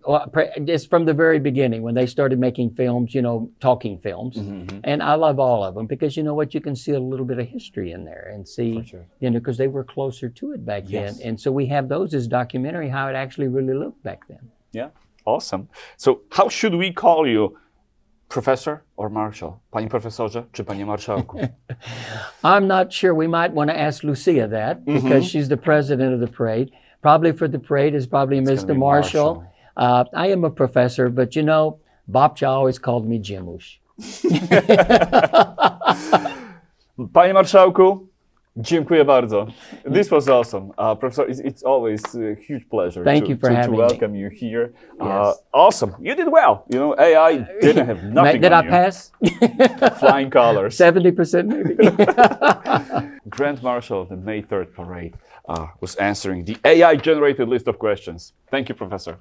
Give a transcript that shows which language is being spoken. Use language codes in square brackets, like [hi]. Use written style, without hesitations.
[en] Well, it's from the very beginning when they started making films, talking films. And I love all of them because you know what? You can see a little bit of history in there and see, because they were closer to it back then. And so we have those as documentary, how it actually really looked back then. Yeah, awesome. So how should we call you? Professor or Marshal? [pl] Panie Profesorze czy Panie Marszałku? [en] I'm not sure. We might want to ask Lucia that because she's the president of the parade. Probably for the parade is probably Mr. Marshall. I am a professor, but Babcia always called me Jimuś. [pl] Panie Marszałku, dziękuję bardzo. [en] This was awesome. Professor, it's always a huge pleasure to welcome you here. Yes. Awesome. You did well. AI didn't have nothing Did on I pass? Flying colors. 70% maybe. Grand Marshal of the May 3rd Parade was answering the AI-generated list of questions. Thank you, Professor.